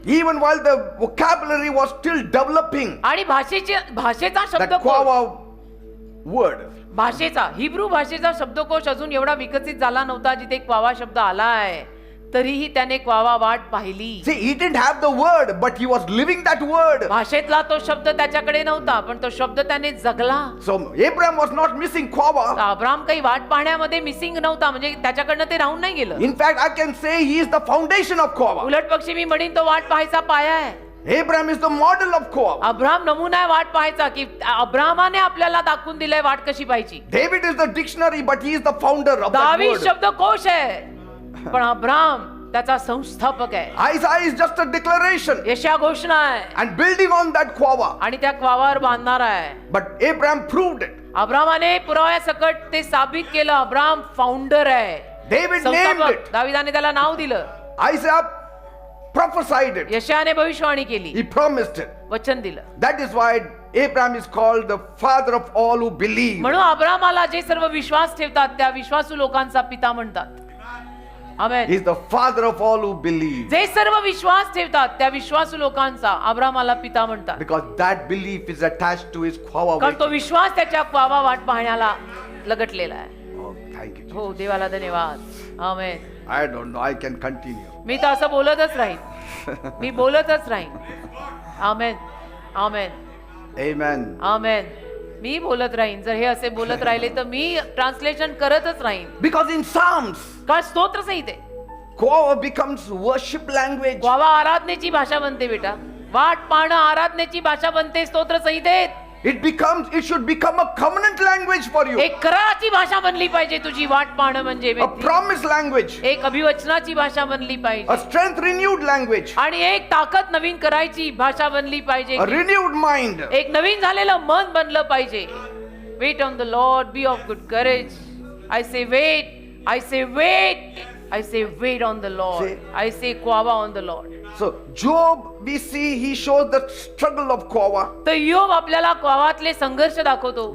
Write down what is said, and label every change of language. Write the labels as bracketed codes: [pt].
[en] Even while the vocabulary was still developing, [mr] आणि भाषेचा [en] that [mr] शब्दकोश, [en] Quava word. [mr] भाषेचा हिब्रू भाषेचा शब्दकोश अजून एवढा विकसित झाला नव्हता जिथे क्वावा शब्द आलाय, तरीही त्याने क्वावा वाट पाहिली. [en] See, he didn't have the word, but he was living that word. [mr] भाषेतला तो शब्द त्याच्याकडे नव्हता, पण तो शब्द त्याने जगला. [en] So Abraham was not missing Quava. [mr] Abram काही वाट पाहण्यामध्ये मिसिंग नव्हता, म्हणजे त्याच्याकडनं ते राहून नाही गेलं. [en] In fact, I can say he is the foundation of Quava. [mr] उलट पक्षी मी म्हणीन तो वाट पाहायचा पाया आहे. [en] Abraham is the model of Quava. [mr] Abram नमुना आहे वाट पाहायचा, की अब्रामाने आपल्याला दाखवून दिलंय वाट कशी पाहायची. [en] David is the dictionary, but he is the founder of that [mr] दावीद [en] word. [mr] शब्दकोश आहे, पण अब्राम त्याचा संस्थापक आहे. [en] Isaiah is just a declaration [mr] यशा घोषणा आहे [en] and building on that Quava. [mr] आणि त्या क्वावावर बांधणार आहे. [en] But Abraham proved it. [mr] अब्रामाने पुराव्यासकट ते साबित केलं. अब्राम फाउंडर आहे, [en] David named [mr] संस्थापक. [en] it. [mr] दाविदाने त्याला नाव दिलं. [en] Isaiah prophesied it. [mr] यशाने भविष्यवाणी केली, [en] He promised it. [mr] वचन दिलं. [en] That is why Abraham is called the father of all who believe. [mr] म्हणून अब्रामाला जे सर्व विश्वास ठेवतात त्या विश्वासू लोकांचा पिता म्हणतात. आमेन. [en] He is the father of all who believe. [mr] जे सर्व विश्वास ठेवतात त्या विश्वासू लोकांचा अब्रामाला पिता म्हणतात, [en] Because that belief is attached to his Quava. [mr] कारण तो विश्वास त्याच्या क्वावा वाट पाहण्याला लगटलेला आहे. [en] Oh, thank you. [mr] हो, देवाला धन्यवाद. आमेन. [en] I don't know. I can continue. [mr] मी तर असं बोलतच राहीन, मी बोलतच राहीन. आमेन, आमेन, [en] Amen. [mr] आमेन. मी बोलत राहीन. जर हे असे बोलत राहिले तर मी ट्रान्सलेशन करतच राहीन. [en] Because in Psalms, [mr] कारण स्तोत्र संहिते [en] Quava becomes worship language. [mr] क्वावा आराधनेची भाषा बनते बेटा. वाट पाहणं आराधनेची भाषा बनते स्तोत्र संहितेत. [en] It should become a covenant language for you. [mr] एक कराराची भाषा बनली पाहिजे तुझी वाट पाहणं म्हणजे. [en] A promise language. [mr] एक अभिवचनाची भाषा बनली [en] A [mr] पाहिजे [en] strength renewed language. [mr] आणि एक ताकद नवीन करायची भाषा बनली पाहिजे. [en] A renewed mind. [mr] एक नवीन झालेलं मन बनलं पाहिजे. [en] Wait on the Lord, be of good courage. I say wait, I say wait, I say wait on the Lord. I say Quava on the Lord. So Job, we see he shows the struggle of Quava. [mr] तर योब आपल्याला क्वावातले संघर्ष दाखवतो.